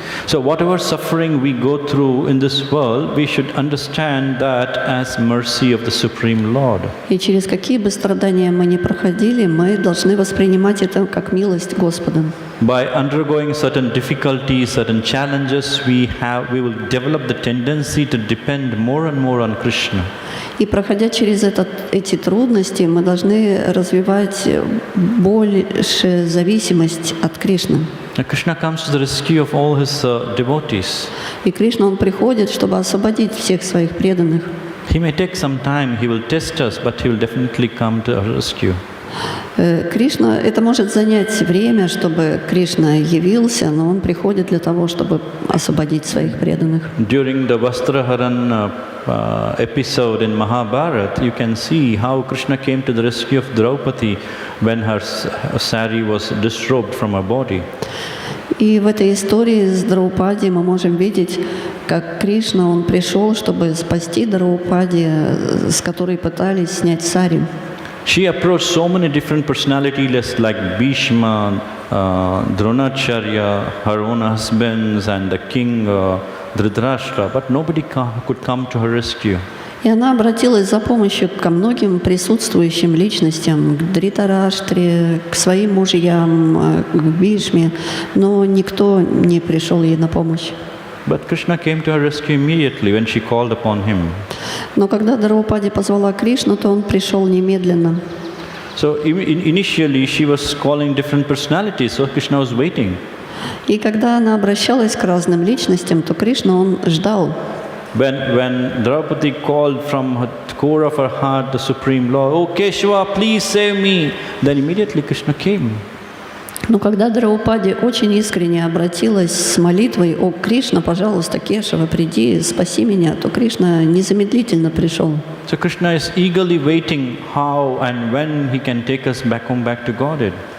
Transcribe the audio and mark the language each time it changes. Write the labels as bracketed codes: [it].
[en] So whatever suffering we go through in this world, we should understand that as mercy of the Supreme Lord. [ru] И через какие бы страдания мы ни проходили, мы должны воспринимать это как милость Господа. [en] By undergoing certain difficulties, certain challenges, we will develop the tendency to depend more and more on Krishna. [ru] И проходя через эти трудности, мы должны развивать больше зависимость от Кришны. [en] Krishna comes to the rescue of all his devotees. [ru] И Кришна, Он приходит, чтобы освободить всех своих преданных. [en] He may take some time, he will test us, but he will definitely come to our rescue. [ru] Кришна, это может занять время, чтобы Кришна явился, но Он приходит для того, чтобы освободить своих преданных. [en] During the Vastraharan episode in Mahabharata, you can see how Krishna came to the rescue of Draupadi when her sari was disrobed from her body. [ru] И в этой истории с Драупади мы можем видеть, как Кришна, Он пришел, чтобы спасти Драупади, с которой пытались снять сари. [en] She approached so many different personalities like Bhishma, Dronacharya, her own husbands, and the king Dhritarashtra, but nobody could come to her rescue. [ru] И она обратилась за помощью ко многим присутствующим личностям, к Дритараштре, к своим мужьям, к Бишме, но никто не пришел ей на помощь. [en] But Krishna came to her rescue immediately when she called upon him. [ru] Но когда Драупади позвала Кришну, то он пришел немедленно. [en] So initially she was calling different personalities, so Krishna was waiting. [ru] И когда она обращалась к разным личностям, то Кришна, он ждал. [en] When Draupadi called from her core of her heart the Supreme Lord, "Oh Keshava, please save me," then immediately Krishna came. [ru] Но когда Драупади очень искренне обратилась с молитвой: «О Кришна, пожалуйста, Кешава, приди, спаси меня», то Кришна незамедлительно пришел. [en] So Krishna is eagerly waiting how and when he can take us back home, back to Godhead.